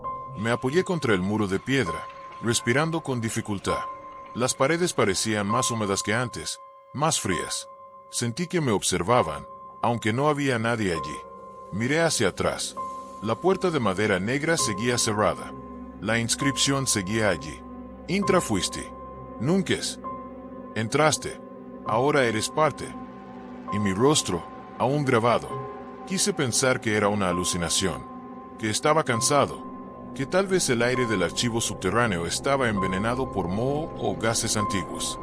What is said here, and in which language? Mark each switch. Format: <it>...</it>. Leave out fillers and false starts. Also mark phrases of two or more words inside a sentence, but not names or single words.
<es>Me apoyé contra el muro de piedra, respirando con dificultad. Las paredes parecían más húmedas que antes, más frías. Sentí que me observaban, aunque no había nadie allí. Miré hacia atrás. La puerta de madera negra seguía cerrada. La inscripción seguía allí.</es> <la>Intra fuisti. Nunques.</la> <es>Entraste. Ahora eres parte. Y mi rostro, aún grabado. Quise pensar que era una alucinación, que estaba cansado, que tal vez el aire del archivo subterráneo estaba envenenado por moho o gases antiguos.</es>